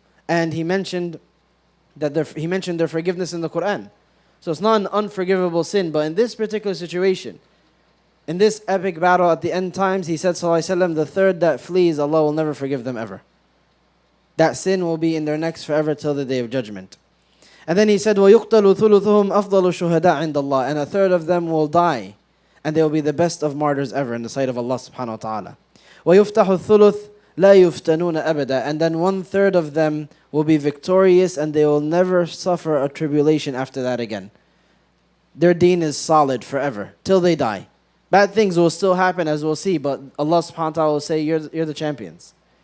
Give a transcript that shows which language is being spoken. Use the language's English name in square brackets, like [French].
[English] And he mentioned their forgiveness in the Quran. So it's not an unforgivable sin, but in this particular situation, in this epic battle at the end times, he said, sallallahu alaihi wasallam, the third that flees, Allah will never forgive them ever. That sin will be in their necks forever till the day of judgment. And then he said, [Arabic] وَيُقْتَلُ ثُلُثُهُمْ أَفْضَلُ الشُّهَدَاء عِنْدَ اللَّهِ. [English] And a third of them will die, and they will be the best of martyrs ever in the sight of Allah subhanahu wa ta'ala. [Arabic] وَيُفْتَحُ الثُّلُث لَا يُفْتَنُونَ أَبَدًا. [English] And then 1/3 of them will be victorious, and they will never suffer a tribulation after that again. Their deen is solid forever, till they die. Bad things will still happen, as we'll see, but Allah subhanahu wa ta'ala will say, you're the champions.